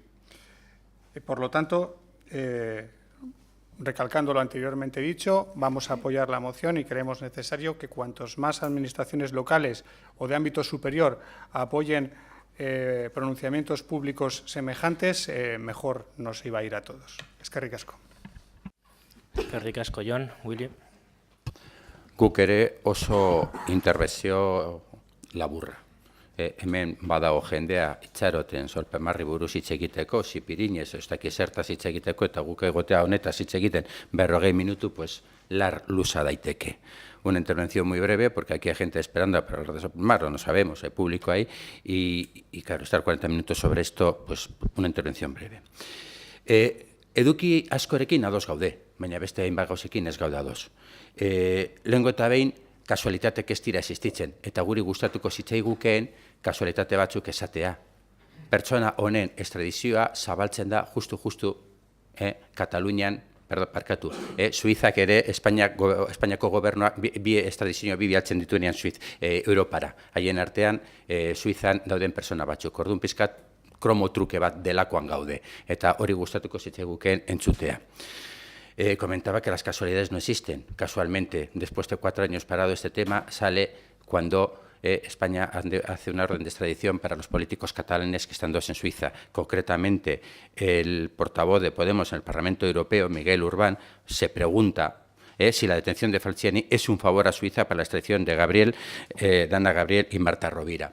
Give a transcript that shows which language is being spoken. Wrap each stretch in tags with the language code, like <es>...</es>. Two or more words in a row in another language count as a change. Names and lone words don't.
<es>Por lo tanto, recalcando lo anteriormente dicho, vamos a apoyar la moción y creemos necesario que cuantos más administraciones locales o de ámbito superior apoyen pronunciamientos públicos semejantes, mejor nos iba a ir a todos.</es> <eu>Eskerrik asko. Eskerrik asko, Jon. Willy. Guk ere oso interbentzio laburra. Hemen badago jendea itxaroten Solpemarri buruz hitz egiteko, Zipirinez, ez dakit zertaz hitz egiteko, eta guk egotea honetaz hitz egiten 40 minutu, pues lar luza daiteke.</eu> <es>Una intervención muy breve, porque aquí hay gente esperando para hablar de Solpemarri, no sabemos, hay público ahí, y claro, estar 40 minutos sobre esto, pues una intervención breve.</es> <eu>Eduki askorekin ados gaude, baina beste hainbat gauzekin ez gaude ados. Lehengo eta behin, kasualitatek ez dira existitzen, eta guri gustatuko zitzaigukeen kasualitate batzuk esatea. Pertsona honen estradizioa zabaltzen da justu Katalunian, Suizak ere Espainiako gobernuak bi estradizioa bialtzen dituenean Europara. Haien artean Suizan dauden persona batzuk. Orduan pizkat kromotruke bat delakoan gaude, eta hori gustatuko zitzaigukeen entzutea.</eu> <es>Comentaba que las casualidades no existen. Casualmente, después de 4 años parado este tema, sale cuando España hace una orden de extradición para los políticos catalanes que están 2 en Suiza. Concretamente, el portavoz de Podemos en el Parlamento Europeo, Miguel Urbán, se pregunta si la detención de Falciani es un favor a Suiza para la extradición de Dana Gabriel y Marta Rovira.</es>